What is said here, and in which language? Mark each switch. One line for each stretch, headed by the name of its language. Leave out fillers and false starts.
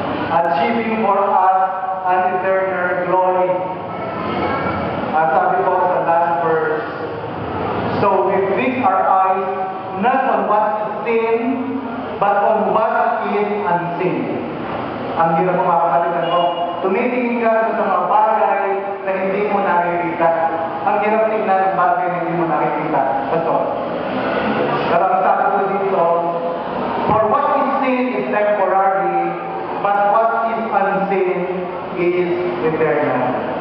English: Achieving for us an eternal glory.
Filipino: At sabi ko sa
English: last verse, so we fix our eyes not on what is seen, but on what is unseen.
Filipino: Ang hirap mo makakalitan mo. Tumitingin ka sa mga bagay na hindi mo nakikita. Ang hirap tingnan ng bagay na hindi mo nakikita. Basta. Pero ang sabi ko dito,
English: for what is seen is temporary, but what is unseen is eternal.